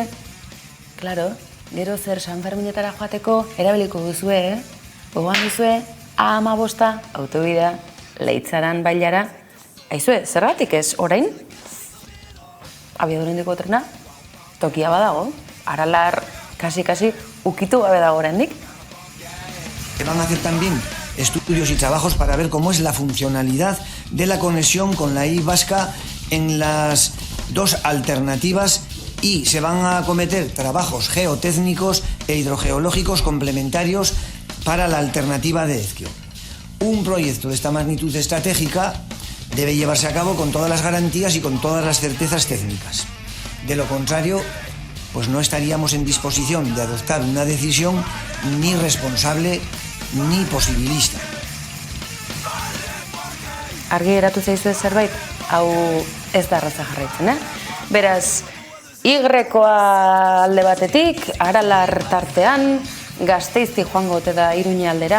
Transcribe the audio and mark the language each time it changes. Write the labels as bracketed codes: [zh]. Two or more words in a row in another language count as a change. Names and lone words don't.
[eu] Claro, gero zer San Ferminetara joateko erabiliko duzue, gogoan duzue A15 autobidea Leitzaran bailara. Aizue, zergatik ez, orain? Abiadura handiko trena, tokia badago, Aralar kasi ukitu gabe dago oraindik. [es] Van a hacer también estudios y trabajos para ver cómo es la funcionalidad de la conexión con la Y vasca en las dos alternativas y se van a acometer trabajos geotécnicos e hidrogeológicos complementarios para la alternativa de Ezkio. Un proyecto de esta magnitud estratégica debe llevarse a cabo con todas las garantías y con todas las certezas técnicas. De lo contrario, pues no estaríamos en disposición de adoptar una decisión ni responsable ni posibilista. [eu] Argi geratu zaizue zerbait, hau ez da arraza jarraitzen, Beraz, Y-koa alde batetik, Aralar tartean, Gasteizti joango ote da Iruña aldera.